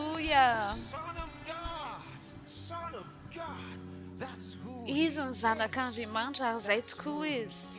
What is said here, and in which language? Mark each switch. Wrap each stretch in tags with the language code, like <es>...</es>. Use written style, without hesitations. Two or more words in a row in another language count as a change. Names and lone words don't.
<mg>Haleluia!</mg> <en>Son of God, Son of God, that's who</en> <mg>Izy ny zanak'andry mantra ary zay tokoa izy.</mg>